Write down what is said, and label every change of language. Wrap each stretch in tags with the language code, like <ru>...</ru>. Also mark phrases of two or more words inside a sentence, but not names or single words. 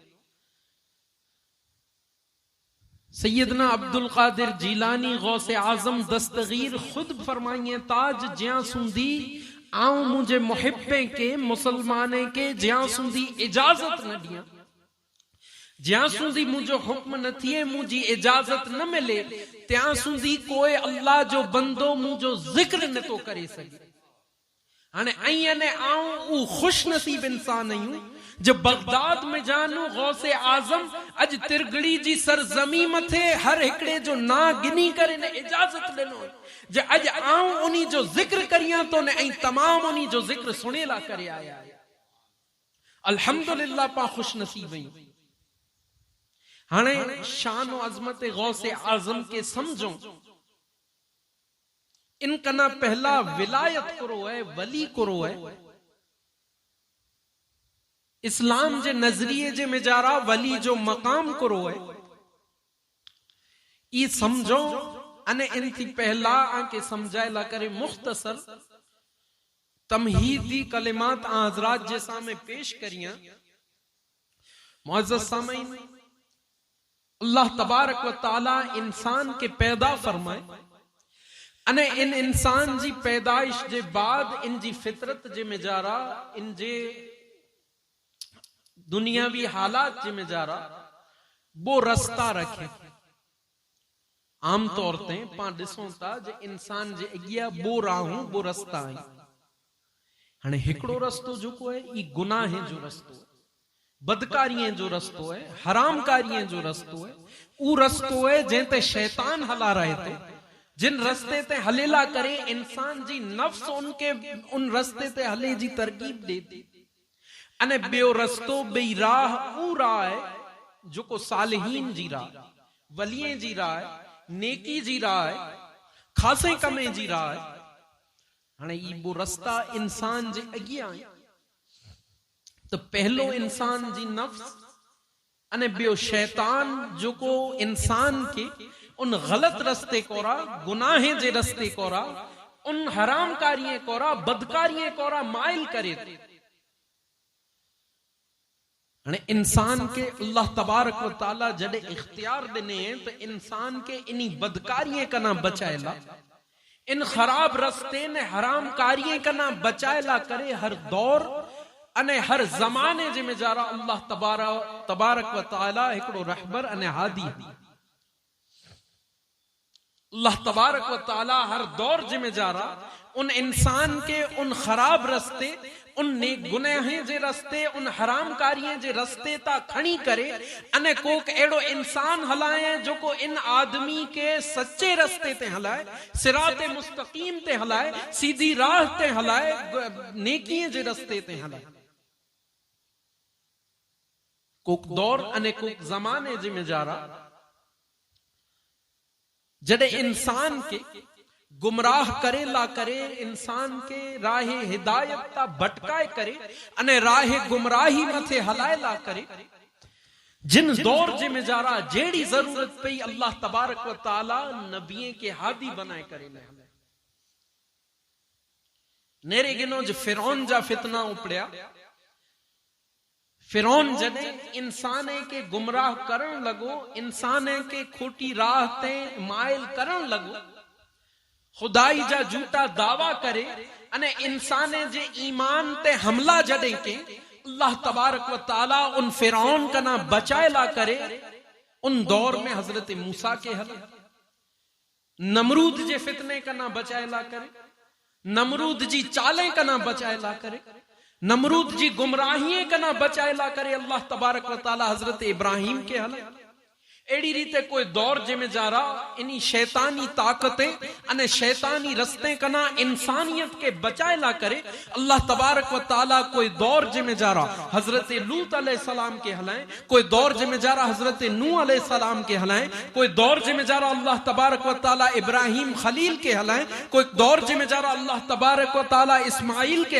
<kfr>सैयदना अब्दुल कादिर जीलानी गौसे आजम दस्तगीर खुद फरमाइए ताज ज्यां सुंदी आऊं मुझे मुहिब्बे के मुसलमाने के ज्यां सुंदी इजाजत न दिया, ज्यां सुंदी मुझो हुक्म न थिए मुझी इजाजत न मिले त्यां सुंदी कोई अल्लाह जो बंदो मुझो जिक्र न तो करे सके। हाणे आई ने आऊं ऊ खुश नसीब इंसान आयूं जो बगदाद में जानू गौसे आजम अज तिरगड़ी जी सरजमी मथे हर हिकड़े जो ना गिनी करे ने इजाजत दिनो जे अज आऊं उन्हीं जो जिक्र करियां तो ने तमाम उन्हीं जो जिक्र सुनेला करे आया। अल्हम्दुलिल्लाह पा खुश नसीब आयूं। हाणे शान व अजमत गौसे आजम के समझो, इनकना पहला विलायत करो है, वली करो है। इस्लाम जे नजरिए जे मेजारा वली जो मकाम करो है, ई समझो अने इनथी पहला आके समझायला करे मुख्तसर तमहीदी कलिमात हजरात जे सामने पेश करियां।</kfr> <ur>मुअज़्ज़ज़ सामईन,</ur> <kfr>अल्लाह तबारक व तआला इंसान के पैदा फरमाए अने इन इंसान जी पैदाइश जे बाद इन जी फितरत जे मेजारा इन जे दुनियावी हालात जे मेजारा वो रस्ता रखे। आमतौर ते पा ॾिसूं था जे इंसान जे अगिया वो राहूं वो रस्ता आई। हाणे हिकड़ो रस्तो जेको है ई गुनाह जो रस्तो है, बदकारीअ जो रस्तो है, हरामकारीअ जो रस्तो है। ऊ रस्तो है जंहिं ते शैतान हला रहे थो, जिन रस्ते ते हलेला करे इंसान जी नफ्स उनके उन रस्ते ते हले जी तरकीब दे थी। अने बियो रस्तो बई राह ऊ राह है जो को सालिहीन जी राह, वलिये जी राह है, नेकी जी राह है, खासे कमे जी राह है। हाणे ई वो रस्ता इंसान जे अगिया है। तो पहलो इंसान जी नफ्स अने बियो शैतान जो को इंसान के उन गलत रस्ते कोरा, गुनाहे जे रस्ते कोरा, उन हरामकारिये कोरा, बदकारिये कोरा माइल करे थे। इंसान के अल्लाह तबारक व तआला जड़े इख्तियार दिने तो इंसान के इन्हीं बदकारिये कना बचाएला, इन खराब रस्ते ने हराम कारिये कना बचाएला करे हर दौर अने हर जमाने जे में जारा अल्लाह तबारक व तआला हिकड़ो रहबर अने हादी। अल्लाह तबारक व तआला हर दौर जे में जारा उन इंसान के उन खराब रस्ते, उन गुनाहे जे रस्ते, उन हरामकारिये जे रस्ते ता खणी करे अने कोक एड़ो इंसान हलाए जो को इन आदमी के सच्चे रस्ते ते हलाए, सिराते मुस्तकीम ते हलाए, सीधी राह ते हलाए, नेकीये जे रस्ते ते हलाए। कोक दौर अने कोक जमाने जे में जारा जड़े इंसान के गुमराह करे ला करे, इंसान के राहे हिदायत ता भटकाए करे अने राहे गुमराही मथे हलाए ला करे। जिन दौर जे में जारा जेड़ी जरूरत पई अल्लाह तबारक व तआला नबिये के हादी बनाए करे ले। नेरे गिनो जो फिरौन जा फितना उपड़िया, फिरौन जने इंसाने के गुमराह करण लगो, इंसाने के खोटी राह ते माइल करण लगो, खुदाई जा झूठा दावा करे अने इंसाने जे ईमान ते हमला जडे के अल्लाह तबारक व तआला उन फिरौन कना बचाएला करे। उन दौर में हजरत मूसा के हल, नमरूद जे फितने कना बचाएला करे, नमरूद जी चाले कना बचाएला करे, नमरूद जी गुमराहिये कना बचाएला करे। अल्लाह तबारक व तआला हजरत इब्राहिम के हल, एड़ी रीते कोई दौर जंहिंमें जारा इनी शैतानी ताकतें अने शैतानी रस्ते कना इंसानियत के बचाए ला करे अल्लाह तबारक व ताला कोई दौर जंहिंमें जारा हजरत लूत अलैहिस्सलाम के हलाएं, कोई दौर जंहिंमें जारा हजरत नूह अलैहिस्सलाम के हलाएं, कोई दौर जंहिंमें जारा अल्लाह तबारक व ताला इब्राहिम खलील के हलाएं, कोई दौर जंहिंमें जारा अल्लाह तबारक व ताला इस्माइल के</kfr>